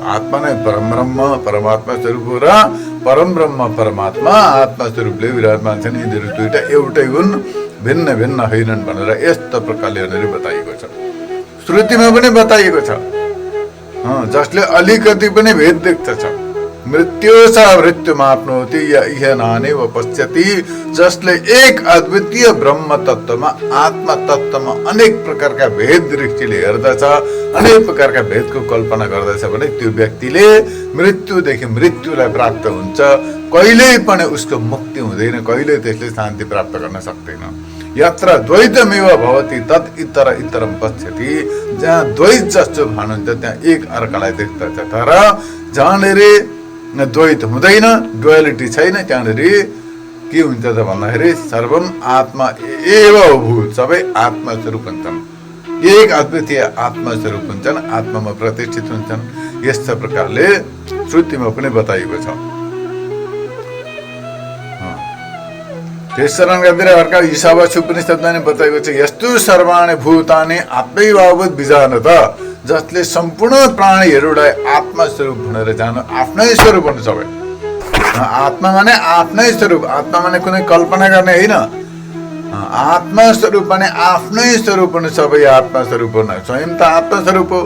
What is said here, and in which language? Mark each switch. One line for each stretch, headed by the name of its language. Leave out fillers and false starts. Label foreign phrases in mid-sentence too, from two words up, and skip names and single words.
Nepali: आत्मा नै परम ब्रह्म परमात्मा स्वरूप हो र परम ब्रह्म परमात्मा आत्मा स्वरूपले विराजमान छन्। यिनीहरू दुईटा एउटै हुन्, भिन्न भिन्न होइनन् भनेर यस्तो प्रकारले बताइएको छ। श्रुतिमा पनि बताइएको छ। जसले अलिकति पनि भेद देख्दछ
Sanskrit: मृत्यु स मृत्युमाप्नोति य इह नानेव पश्यति,
Nepali: जसले एक अद्वितीय ब्रह्म तत्वमा आत्मा तत्वमा अनेक प्रकारका भेद दृष्टिले हेर्दछ, अनेक प्रकारका भेदको कल्पना गर्दछ भने त्यो व्यक्तिले मृत्युदेखि मृत्युलाई प्राप्त हुन्छ, कहिल्यै पनि उसको मुक्ति हुँदैन, कहिल्यै त्यसले शान्ति प्राप्त गर्न सक्दैन।
Sanskrit: यत्र द्वैतमेव भवति तत् इतर इतरम पश्यति,
Nepali: जहाँ द्वैत जस्तो भानुहुन्छ त्यहाँ एक अर्कालाई देख्दछ, तर जहाँनिर द्वैत हुँदैन, डुअलिटी छैन, त्यहाँनिर के हुन्छ त भन्दाखेरि
Sanskrit: सर्वम आत्मा एव भूत,
Nepali: सबै आत्मा स्वरूप हुन्छन्, एक अद्वितीय आत्मा स्वरूप हुन्छन्, आत्मामा प्रतिष्ठित हुन्छन्। यस्ता प्रकारले श्रुतिमा पनि बताइएको छ। त्यसरण गरेर अर्का ईशावासु उपनिषदमा नि बताएको छ,
Sanskrit: यस्तु सर्वाणि भूतानि आत्मैवाभूत विजानत,
Nepali: जसले सम्पूर्ण प्राणीहरूलाई आत्मा स्वरूप भनेर जानु, आफ्नै स्वरूप हुनु सबै। आत्मा माने आफ्नै स्वरूप, आत्मा माने कुनै कल्पना गर्ने होइन, आत्मा स्वरूप माने आफ्नै स्वरूप हुनु सबै, आत्मा स्वरूप हुनु स्वयं त आत्मा स्वरूप हो।